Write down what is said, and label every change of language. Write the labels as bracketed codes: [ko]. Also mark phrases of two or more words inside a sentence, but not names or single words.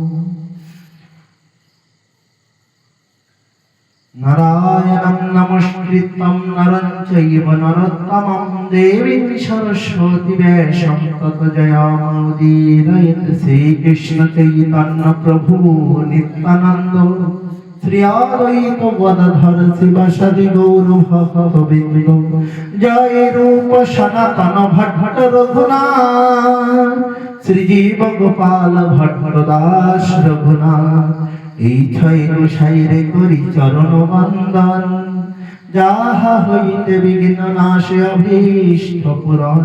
[sa] नारायणं नमस्कृतं नरं चैव नरोत्तमं देवीं सरस्वती व्यासं ततो जयमुदीरयेत् श्रीकृष्ण चैतन्य प्रभु नित्यानन्द [bn] শ্রী অদ্বৈত গদাধর শিবাসাদি গৌর ভক্তবৃন্দ, জয় রূপ সনাতন ভট্ট রঘুনাথ, শ্রীজীব গোপাল ভট্ট দাস রঘুনাথ। এই ছয় গোসাইরে করি চরণ বন্দন, যাহা হইতে বিঘ্ন নাশে অভীষ্ট পূরণ।